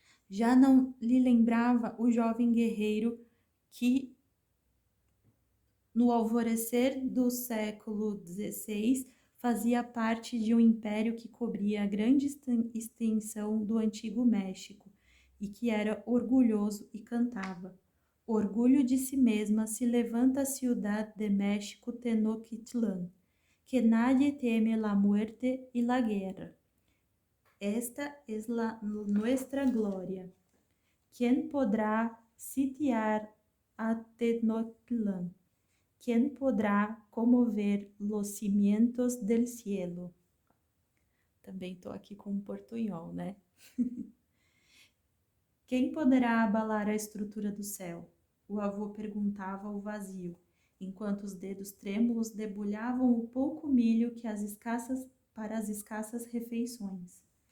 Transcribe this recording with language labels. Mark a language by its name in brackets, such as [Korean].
[Portuguese] Já não lhe lembrava o jovem guerreiro que, no alvorecer do século XVI, fazia parte de um império que cobria a grande extensão do antigo México e que era orgulhoso e cantava: Orgulho de si mesma se levanta a ciudad de México Tenochtitlan, [Spanish] que nadie teme la muerte y la guerra. Esta es la nuestra gloria. ¿Quién podrá sitiar a Tenochtitlan? ¿Quién podrá comover los cimientos del cielo? [Portuguese] Também estou aqui com um portunhol, né? Quem poderá abalar a estrutura do céu? O avô perguntava ao vazio, enquanto os dedos trêmulos debulhavam o pouco milho que para as escassas refeições.